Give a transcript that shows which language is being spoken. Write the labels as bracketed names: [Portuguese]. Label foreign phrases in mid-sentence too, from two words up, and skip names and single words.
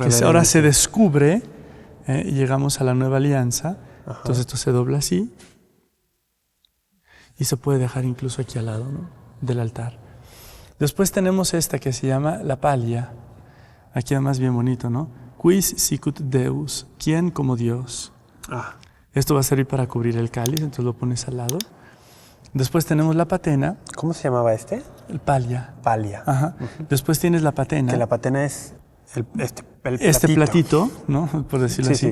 [Spanish] Que ahora se descubre y llegamos a la nueva alianza. Ajá. Entonces esto se dobla así. Y se puede dejar incluso aquí al lado, ¿no? Del altar. Después tenemos esta que se llama la palia. Aquí además bien bonito, ¿no? [Latin] Quis sicut Deus. [Spanish] ¿Quién como Dios? Ah. Esto va a servir para cubrir el cáliz, entonces lo pones al lado. Después tenemos la patena. ¿Cómo se llamaba este? El palia. Palia. Ajá. Después tienes la patena. Que la patena es este platito, ¿no? Por decirlo así.